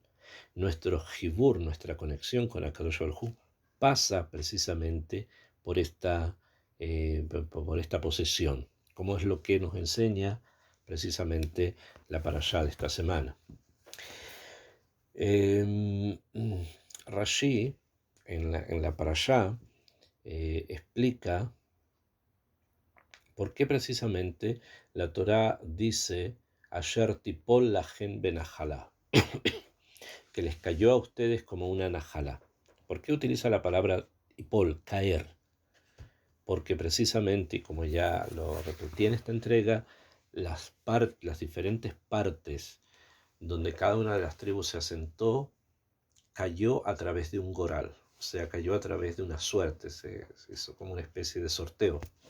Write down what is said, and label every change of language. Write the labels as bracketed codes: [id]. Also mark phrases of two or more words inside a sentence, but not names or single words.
[es] Nuestro jibur, nuestra conexión con [he] הקדוש ברוך הוא, [es] pasa precisamente por esta posesión, como es lo que nos enseña precisamente la parashá de esta semana. Rashi, en la parashá, explica por qué precisamente la Torá dice [he] אשר תפל לכם בנחלה, [es] que les cayó a ustedes como una najalá. ¿Por qué utiliza la palabra tipol, caer? Porque precisamente, y como ya lo repetí en esta entrega, las diferentes partes donde cada una de las tribus se asentó cayó a través de un goral, o sea, cayó a través de una suerte, se hizo como una especie de sorteo.